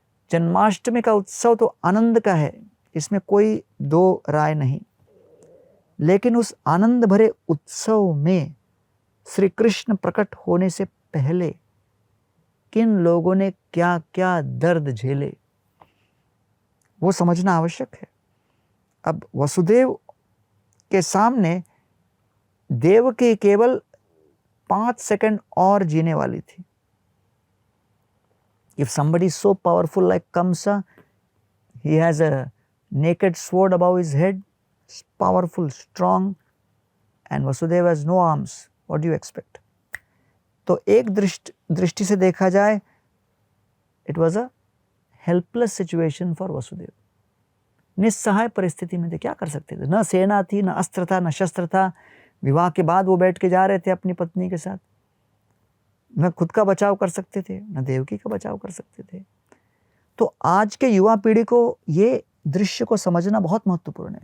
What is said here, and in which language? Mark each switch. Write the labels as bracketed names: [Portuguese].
[Hindi] जन्माष्टमी का उत्सव तो आनंद का है, इसमें कोई दो राय नहीं, लेकिन उस आनंद भरे उत्सव में श्री कृष्ण प्रकट होने से पहले किन लोगों ने क्या क्या दर्द झेले, वो समझना आवश्यक है। अब वसुदेव के सामने देवकी केवल 5 सेकंड और जीने वाली थी। [English] If somebody is so powerful like Kamsa, he has a naked sword above his head, powerful, strong, and Vasudeva has no arms. What do you expect? [Hindi] तो एक दृष्टि से देखा जाए, [English] it was a helpless situation for Vasudev. [Hindi] निस्सहाय परिस्थिति में थे, क्या कर सकते थे? न सेना थी, न अस्त्र था, न शस्त्र था। विवाह के बाद वो बैठ के जा रहे थे अपनी पत्नी के साथ। न खुद का बचाव कर सकते थे, न देवकी का बचाव कर सकते थे। तो आज के युवा पीढ़ी को ये दृश्य को समझना बहुत महत्वपूर्ण है।